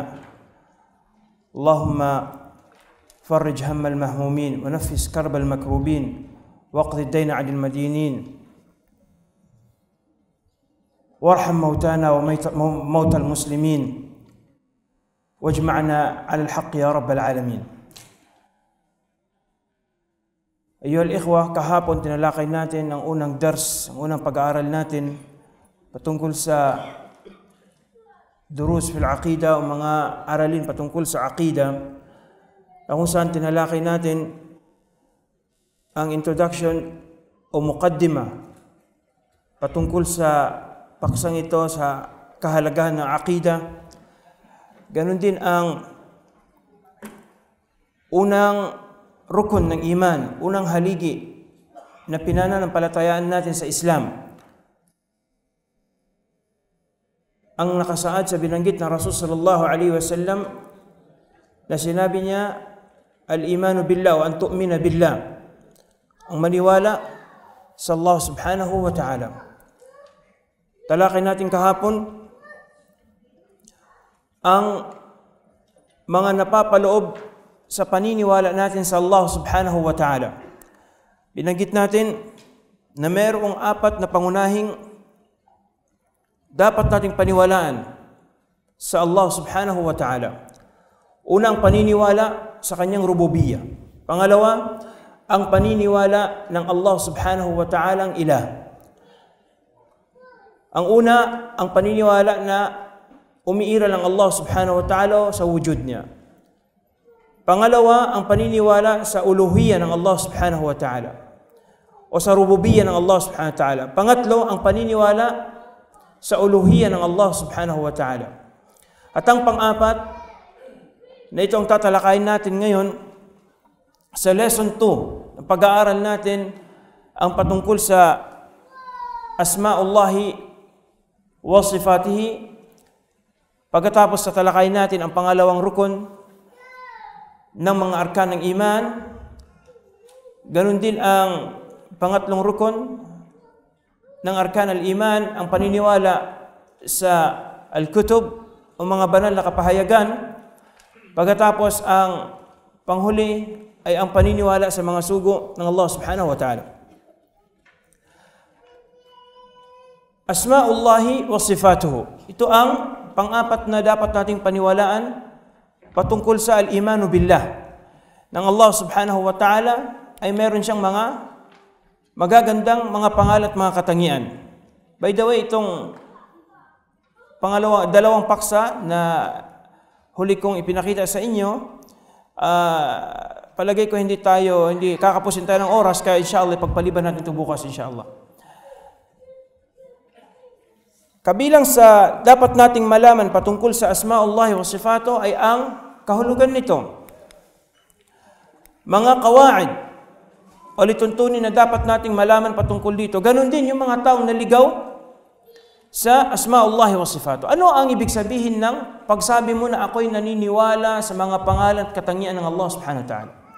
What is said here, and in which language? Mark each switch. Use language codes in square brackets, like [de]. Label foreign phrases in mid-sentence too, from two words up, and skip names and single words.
[ar] اللهم فرج هم المهمومين ونفس كرب المكروبين واقض الدين عن المدينين وارحم موتانا وموتى المسلمين واجمعنا على الحق يا رب العالمين. أيها الإخوة, [tl] kahapon tinalakay natin ang unang dars, ang unang pag-aaral natin patungkol sa [ar] دروس في العقيدة [tl] o mga aralin patungkol sa aqida, kung saan tinalakay natin ang introduction o muqaddima patungkol sa paksang ito sa kahalagahan ng aqida. Ganon din ang unang rukun ng iman, unang haligi na pinananampalatayaan natin sa Islam, ang nakasaad sa binanggit ng Rasul [ar] صلى الله عليه وسلم [tl] na sinabi niya, [ar] الإيمان بالله وأن تؤمن بالله, [tl] ang maniwala sa Allah [ar] سبحانه وتعالى. [tl] Talakay natin kahapon ang mga napapaloob sa paniniwala natin sa Allah [ar] سبحانه وتعالى. [tl] Binanggit natin na mayroong 4 na pangunahing dapat nating paniwalaan sa Allah [ar] سبحانه وتعالى. [tl] Unang paniniwala sa kanyang rububiyya. Pangalawa, ang paniniwala ng Allah [ar] سبحانه وتعالى [tl] ang ilah. Ang una, ang paniniwala na umiiral ang Allah [ar] سبحانه وتعالى [tl] sa wujud niya. Pangalawa, ang paniniwala sa uluhiyya ng Allah [ar] سبحانه وتعالى [tl] o sa rububiyya ng Allah [ar] سبحانه وتعالى. [tl] Pangatlo, ang paniniwala sa uluhiyya ng Allah [ar] سبحانه وتعالى. [tl] At ang pang-apat, na itong tatalakayin natin ngayon sa lesson 2, ang pag-aaral natin ang patungkol sa [ar] أسماء الله وصفاته. [tl] Pagkatapos tatalakayin natin ang pangalawang rukun ng mga arkan ng iman. Ganun din ang pangatlong rukun ng [ar] أركان الإيمان, [tl] ang paniniwala sa al-kutub o mga banal na kapahayagan. Pagkatapos ang panghuli ay ang paniniwala sa mga sugo ng Allah [ar] سبحانه وتعالى. أسماء الله وصفاته. [tl] Ito ang pang-apat na dapat nating paniwalaan patungkol sa [ar] الإيمان بالله. [tl] Ng Allah [ar] سبحانه وتعالى [tl] ay meron siyang mga magagandang mga pangalan at mga katangian. [en] By the way, [tl] itong dalawang paksa na huli kong ipinakita sa inyo, palagay ko hindi kakapusin tayo ng oras, kaya inshallah pagpaliban natin ito bukas inshallah. Kabilang sa dapat nating malaman patungkol sa [ar] أسماء الله وصفاته [tl] ay ang kahulugan nito. Mga qawaid o lituntunin na dapat nating malaman patungkol dito. Ganon din yung mga taong naligaw sa [ar] أسماء الله وصفاته. [tl] Ano ang ibig sabihin ng pagsabi mo na ako'y naniniwala sa mga pangalan at katangian ng Allah [ar] سبحانه وتعالى?